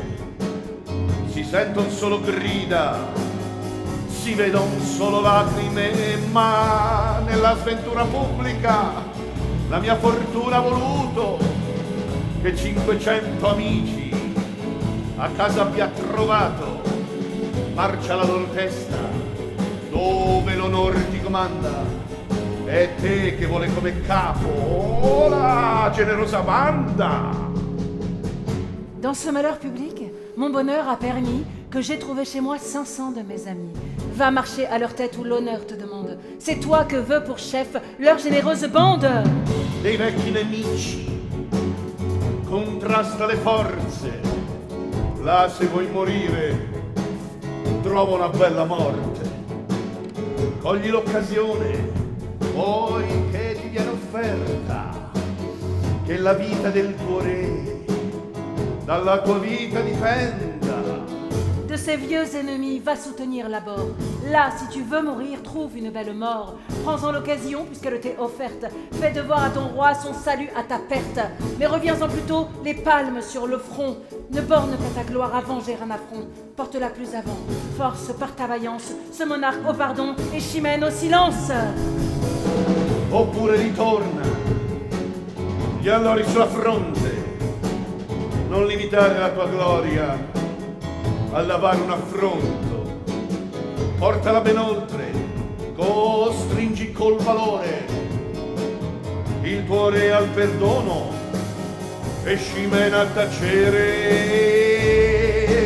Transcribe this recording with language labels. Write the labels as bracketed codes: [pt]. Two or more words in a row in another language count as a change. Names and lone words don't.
[it] Si sentono solo grida, si vedono solo lacrime, ma nella sventura pubblica la mia fortuna ha voluto che 500 amici a casa abbia trovato. Marcia la loro testa, dove l'onor ti comanda. È te che vuole come capo la generosa banda. [fr] Dans ce malheur public, mon bonheur a permis que j'ai trouvé chez moi 500 de mes amis. Va marcher à leur tête où l'honneur te demande. C'est toi que veut pour chef leur généreuse bande. [it] Dei vecchi nemici, contrasta le forze. Là se vuoi morire, trova una bella morte. Cogli l'occasione, poi che ti viene offerta, che la vita del tuo re dalla tua vita dipenda. [fr] De ces vieux ennemis, va soutenir l'abord. Là, si tu veux mourir, trouve une belle mort. Prends-en l'occasion, puisqu'elle t'est offerte. Fais devoir à ton roi son salut à ta perte. Mais reviens-en plutôt, les palmes sur le front. Ne borne pas ta gloire à venger un affront. Porte-la plus avant. Force par ta vaillance ce monarque au pardon et Chimène au silence. [it] Oppure ritorna, gli allori sulla fronte, non limitare la tua gloria a lavare un affronto. Portala ben oltre, costringi col valore il tuo re al perdono e Scimena a tacere.